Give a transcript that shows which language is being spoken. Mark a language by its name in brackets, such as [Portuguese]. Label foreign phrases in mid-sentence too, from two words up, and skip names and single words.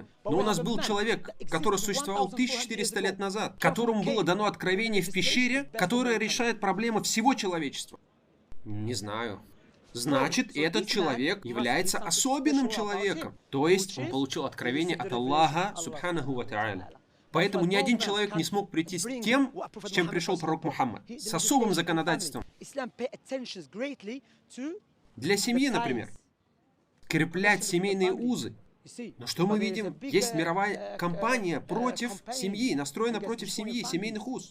[Russian] Но у нас был человек, который существовал 1400 лет назад, которому было дано откровение в пещере, которое решает проблемы всего человечества. Не знаю. Значит, этот человек является особенным человеком. То есть, он получил откровение от Аллаха, [Arabic] سبحانه وتعالى. [Russian] Поэтому ни один человек не смог прийти с тем, с чем пришел пророк Мухаммад. С особым законодательством. Для семьи, например. Скреплять семейные узы. Но что мы видим? Есть мировая кампания против семьи, настроена против семьи, семейных уз.